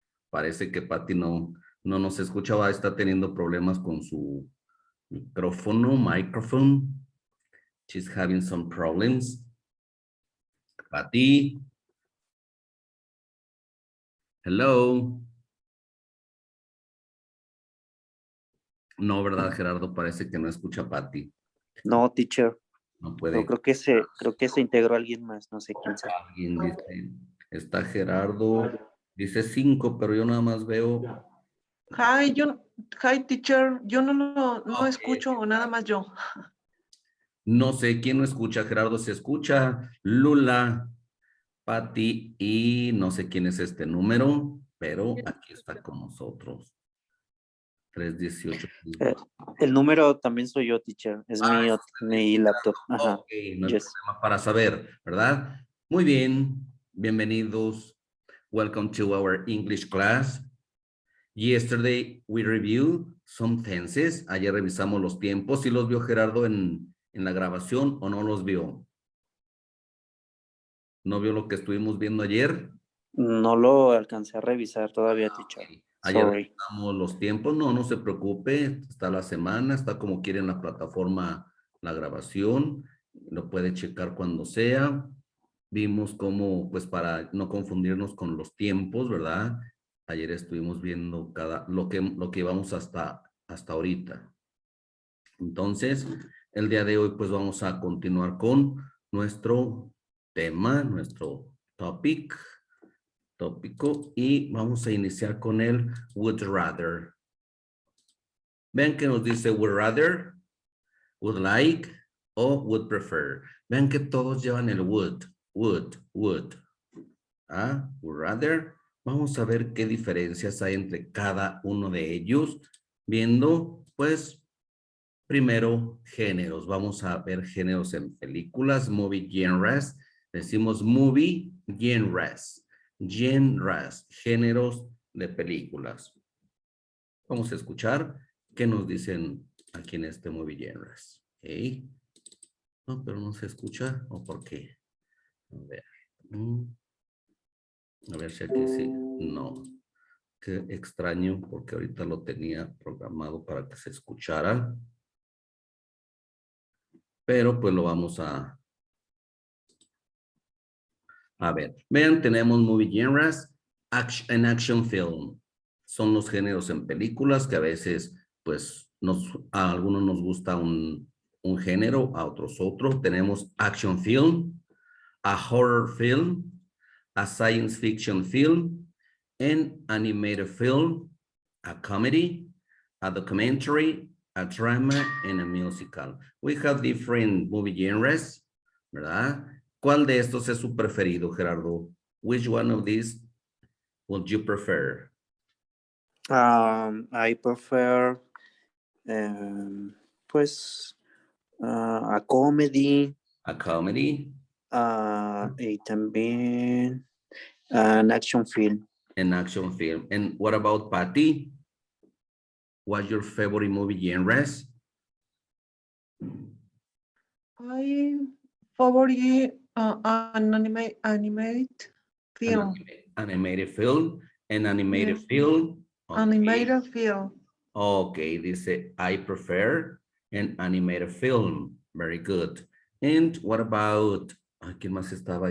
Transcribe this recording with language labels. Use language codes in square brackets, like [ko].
[es] Parece que Pati no nos escuchaba. Está teniendo problemas con su microphone. [en] She's having some problems. Pati. Hello. [es] No, ¿verdad, Gerardo? Parece que no escucha a Pati. No, teacher. No puede. No, creo que se integró alguien más, no sé quién sea. Alguien dice, está Gerardo, dice 5, pero yo nada más veo. [en] Hi, teacher. [es] Yo no [en] Okay. [es] escucho, o nada más yo. No sé quién no escucha, Gerardo se escucha, Lula, Pati y no sé quién es este número, pero aquí está con nosotros. 318. El número también soy yo, teacher. Es mi laptop. Ajá. Ok, no hay problema para saber, ¿verdad? Muy bien, bienvenidos. [en] Welcome to our English class. Yesterday we reviewed some tenses. [es] Ayer revisamos los tiempos. ¿Sí los vio Gerardo en la grabación o no los vio? ¿No vio lo que estuvimos viendo ayer? No lo alcancé a revisar todavía, teacher. Okay. Ayer [en] Sorry. [es] revisamos los tiempos. No se preocupe. Está la semana, está como quiere en la plataforma la grabación. Lo puede checar cuando sea. Vimos cómo, pues para no confundirnos con los tiempos, ¿verdad? Ayer estuvimos viendo lo que íbamos hasta ahorita. Entonces, el día de hoy, pues vamos a continuar con nuestro tema, nuestro tópico, y vamos a iniciar con el would rather. Vean que nos dice would rather, would like o would prefer. Vean que todos llevan el would. Would. Would rather. Vamos a ver qué diferencias hay entre cada uno de ellos, viendo, pues, primero, géneros. Vamos a ver géneros en películas, movie genres. Decimos movie genres. Genres, géneros de películas. Vamos a escuchar qué nos dicen aquí en este movie genres. Okay. No, pero no se escucha. ¿O por qué? A ver. A ver si aquí sí. No. Qué extraño, porque ahorita lo tenía programado para que se escuchara. Pero pues lo vamos a ver. Vean, tenemos [en] movie genres, action film. [es] Son los géneros en películas que a veces, pues, a algunos nos gusta un género, a otros otro. Tenemos [en] action film, a horror film, a science fiction film, an animated film, a comedy, a documentary, a drama, and a musical. We have different movie genres, ¿verdad? [es] ¿Cuál de estos es su preferido, Gerardo? [en] Which one of these would you prefer? I prefer, pues, a comedy. A comedy. [es] Y también [en] an action film. An action film. And what about Patty? What's your favorite movie genres? I favorite an animated film. Animated film. An animated Yes. film. Okay. Animated film. Okay, dice, I prefer an animated film. Very good. And what about, [es] ¿quién más estaba?